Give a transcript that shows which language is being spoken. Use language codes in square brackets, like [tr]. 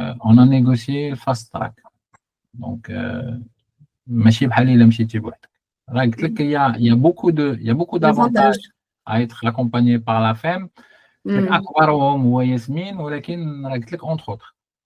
[fr] On a négocié le fast track. [ar] Donc ماشي بحال الا مشيتي بوحدك. راه قلت لك [fr] il y a beaucoup d'avantages à être accompagné par la FEM. [ar] اكبرهم هو ياسمين، ولكن راه قلت لك [fr] entre autres.